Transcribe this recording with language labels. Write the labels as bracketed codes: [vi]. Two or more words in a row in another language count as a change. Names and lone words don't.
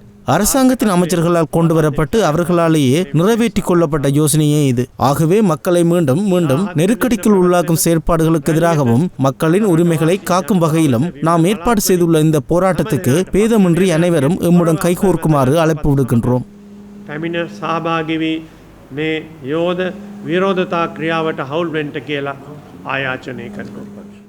[ta] அரசாங்கத்தின் அமைச்சர்களால் கொண்டு வரப்பட்டு அவர்களாலேயே நிறைவேற்றிக் கொள்ளப்பட்ட யோசனையே இது. ஆகவே மக்களை மீண்டும் நெருக்கடிக்குள் உள்ளாக்கும் செயற்பாடுகளுக்கு எதிராகவும் மக்களின் உரிமைகளை காக்கும் வகையிலும் நாம் ஏற்பாடு செய்துள்ள இந்த போராட்டத்துக்கு பேதமின்றி அனைவரும் எம்முடன் கைகோர்க்குமாறு அழைப்பு விடுக்கின்றோம். [si] මේ යෝධ විරෝධතා ක්‍රියාවට හවුල් වෙන්න කියලා ආයාචනය කරනවා.